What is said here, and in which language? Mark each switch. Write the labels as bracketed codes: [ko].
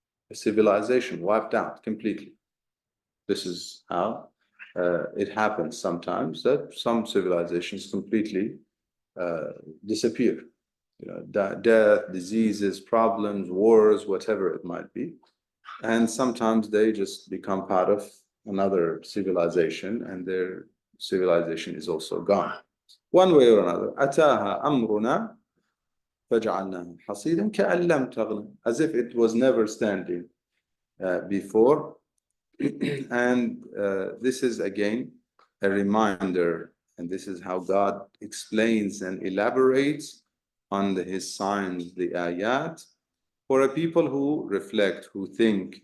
[en] A civilization wiped out completely. This is how it happens sometimes, that some civilizations completely disappear. Death, diseases, problems, wars, whatever it might be. And sometimes they just become part of another civilization and their civilization is also gone. One way or another. [ar] أتاها أمرنا فجعلناها حصيدا كأن لم تغن. [en] As if it was never standing before. And this is again a reminder, and this is how God explains and elaborates on His signs, the ayat, for a people who reflect, who think.